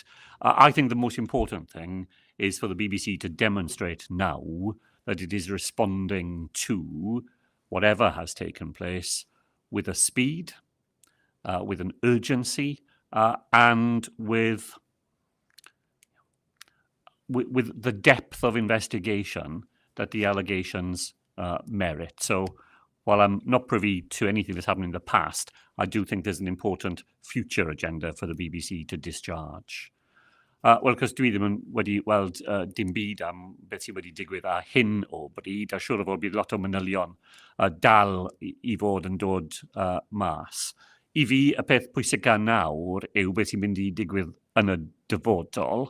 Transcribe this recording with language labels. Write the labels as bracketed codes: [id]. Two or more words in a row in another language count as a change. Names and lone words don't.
[en] I think the most important thing is for the BBC to demonstrate now that it is responding to whatever has taken place with a speed, with an urgency, and with the depth of investigation that the allegations merit. So while I'm not privy to anything that's happened in the past, I do think there's an important future agenda for the BBC to discharge. [cy] Wel, cos dwi ddim yn wedi weld dim byd am beth sydd wedi digwydd a hyn o bryd, a siŵr o fod bydd lot o manylion dal i fod yn dod mas. I fi, y peth pwysica nawr yw beth sy'n mynd i digwydd yn y dyfodol.